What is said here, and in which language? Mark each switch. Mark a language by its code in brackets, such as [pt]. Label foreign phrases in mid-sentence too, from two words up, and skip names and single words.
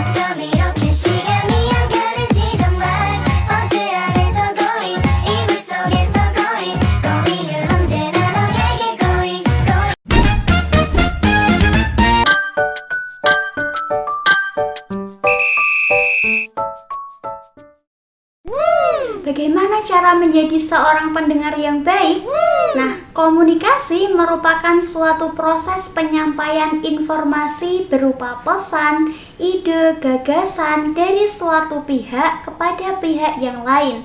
[ko] 밤 이렇게 시간이 안 가는지 정말 버스 안에서 고잉 이불 속에서 고잉 고잉은 언제나 너에게 고잉 [id] Bagaimana cara menjadi seorang pendengar yang baik? Nah, komunikasi merupakan suatu proses penyampaian informasi berupa pesan, ide, gagasan dari suatu pihak kepada pihak yang lain.